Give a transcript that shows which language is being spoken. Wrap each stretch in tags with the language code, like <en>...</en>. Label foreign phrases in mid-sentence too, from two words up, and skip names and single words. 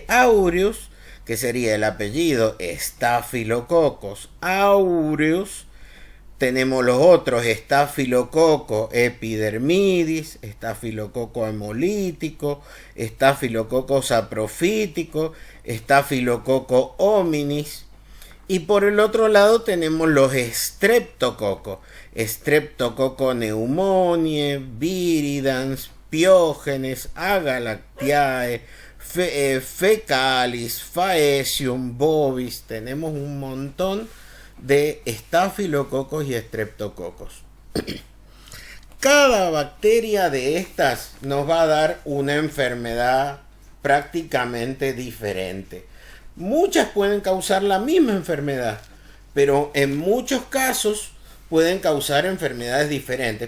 <es>aureus, que sería el apellido Staphylococcus aureus. Tenemos los otros, Staphylococcus epidermidis, Staphylococcus hemolítico, Staphylococcus saprofítico, Staphylococcus hominis. Y por el otro lado tenemos los streptococos, Streptococcus pneumoniae, viridans, piógenes, agalactiae, fecalis, faecium, bovis. Tenemos un montón de estafilococos y estreptococos. Cada bacteria de estas nos va a dar una enfermedad prácticamente diferente. Muchas pueden causar la misma enfermedad, pero en muchos casos pueden causar enfermedades diferentes.</es>